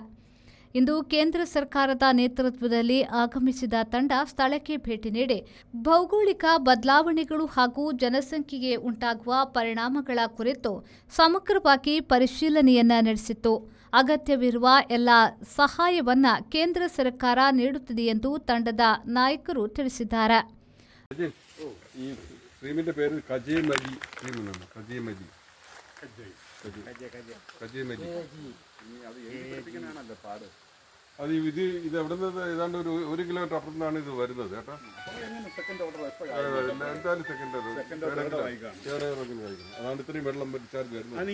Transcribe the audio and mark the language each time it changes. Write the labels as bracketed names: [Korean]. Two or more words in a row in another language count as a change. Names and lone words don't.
[Kannada] ಇಂದು ಕೇಂದ್ರ ಸರ್ಕಾರದ ನೇತೃತ್ವದಲ್ಲಿ ಆಗಮಿಸಿದ ತಂಡ ಸ್ಥಳಕ್ಕೆ ಭೇಟಿ ನೀಡಿ ಭೌಗೋಳಿಕ ಬದಲಾವಣೆಗಳು ಹಾಗೂ ಜನಸಂಖ್ಯೆಗೆ ಉಂಟಾಗುವ ಪರಿಣಾಮಗಳ ಕುರಿತು ಸಮಗ್ರವಾಗಿ ಪರಿಶೀಲನೆಯನ್ನ ನಡೆಸಿತು. ಅಗತ್ಯವಿರುವ ಎಲ್ಲ ಸಹಾಯವನ್ನು ಕೇಂದ್ರ ಸರ್ಕಾರ ನೀಡುತ್ತದೆ ಎಂದು ತಂಡದ ನಾಯಕರು ತಿಳಿಸಿದ್ದಾರೆ. [Malayalam] അത് ഇത് എവിടെ നിന്ന് ഏതാണ്ട് ഒരു 1 കിലോമീറ്റർ അപ്പുറത്താണ് ഇത് വരുന്നത് കേട്ടോ. എന്തായാലും സെക്കൻഡ് അതാണ് ഇത്രയും വെള്ളം ചാർജ് വരുന്നത്.